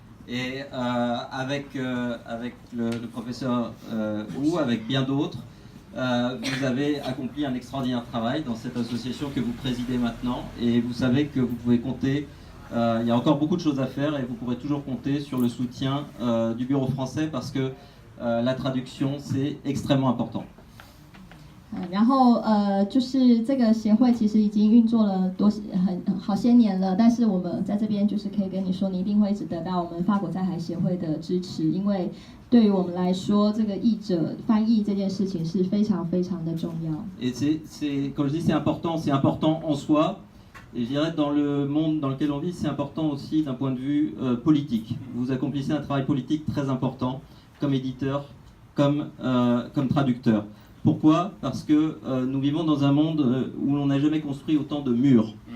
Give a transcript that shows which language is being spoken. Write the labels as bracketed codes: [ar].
[fr] Et avec le professeur Wu, avec bien d'autres, vous avez accompli un extraordinaire travail dans cette association que vous présidez maintenant. Et vous savez que vous pouvez compter, il y a encore beaucoup de choses à faire et vous pourrez toujours compter sur le soutien du Bureau français parce que la traduction, c'est extrêmement important. [zh] 然后就是这个协会其实已经运作了好些年了，但是我们在这边就是可以跟你说，你一定会一直得到我们法国在台协会的支持，因为对于我们来说，这个译者翻译这件事情是非常非常的重要。 [fr] Et comme je dis, c'est important en soi. Et je dirais dans le monde dans lequel on vit, c'est important aussi d'un point de vue politique. Vous accomplissez un travail politique très important comme éditeur, comme traducteur. Pourquoi? Parce que nous vivons dans un monde où l'on n'a jamais construit autant de murs.